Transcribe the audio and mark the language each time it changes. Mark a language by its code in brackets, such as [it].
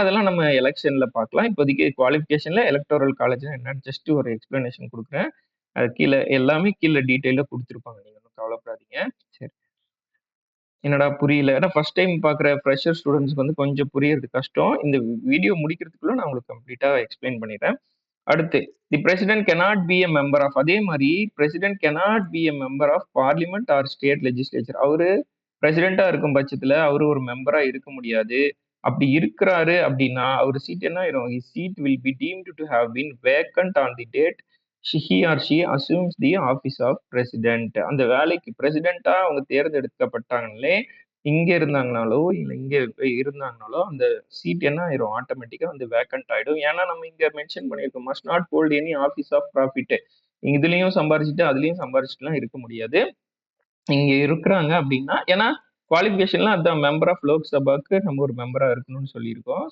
[ta] அதெல்லாம் நம்ம எலெக்ஷன்ல பார்க்கலாம். இப்போதைக்கு குவாலிஃபிகேஷன்ல எலக்டோரல் காலேஜ் என்னன்னு ஜஸ்ட் ஒரு எக்ஸ்பிளனேஷன் கொடுக்குறேன். அது கீழே எல்லாமே கீழே டீட்டெயிலா கொடுத்துருப்பாங்க. நீங்க ஒன்றும் கவலைப்படாதீங்க. சரி, என்னடா புரியல, ஏன்னா ஃபர்ஸ்ட் டைம் பார்க்குற ஃப்ரெஷர் ஸ்டூடெண்ட்ஸ்க்கு வந்து கொஞ்சம் புரியறது கஷ்டம். இந்த வீடியோ முடிக்கிறதுக்குள்ள நான் உங்களுக்கு கம்ப்ளீட்டா எக்ஸ்பிளைன் பண்ணிடுறேன். [en] அடுத்து the president cannot be a member of. அதே மாதிரி president cannot be a member of parliament or state legislature. [ta] அவரு பிரசிடென்டா இருக்கும் பட்சத்துல அவரு ஒரு மெம்பரா இருக்க முடியாது. அப்படி இருக்கிறாரு அப்படின்னா அவர் சீட் என்ன ஆயிரும், [en] his seat will be deemed to have been vacant on the date he or she assumes the office of president. [ta] அந்த வேலைக்கு பிரசிடென்டா அவங்க தேர்ந்தெடுக்கப்பட்டாங்களே, இங்க இருந்தாங்கனாலோ இல்ல இங்க இருந்தாங்கனாலோ அந்த சீட் என்ன ஆயிரும், ஆட்டோமேட்டிக்கா வந்து வேக்கண்ட் ஆயிடும். ஏன்னா நம்ம இங்க மென்ஷன் பண்ணியிருக்கோம், [en] Must not hold any office of profit. [ta] இதுலயும் சம்பாரிச்சுட்டு அதுலயும் சம்பாரிச்சுட்டுலாம் இருக்க முடியாது. இங்க இருக்கிறாங்க அப்படின்னா, ஏன்னா குவாலிஃபிகேஷன்ல அதான் மெம்பர் ஆஃப் லோக்சபாக்கு நம்ம ஒரு மெம்பரா இருக்கணும்னு சொல்லியிருக்கோம்.